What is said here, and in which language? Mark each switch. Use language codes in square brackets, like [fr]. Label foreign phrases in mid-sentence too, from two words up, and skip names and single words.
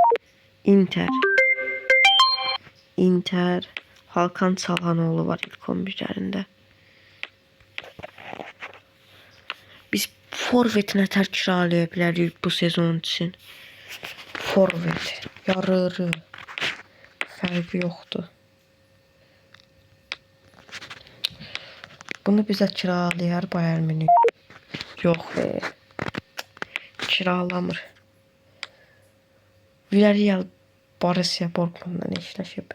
[az] Inter. Hakan Çalhanoğlu var ilk 11'lərində. Biz forvet nətər kiralaya bilərik bu sezon için. Forvet. Yararı. Fərqi yoxdur. Bunu bizə kiralayar Bayern Münih. Yox be. Kiralamır. Villarreal Borussia Dortmundla eşləşib.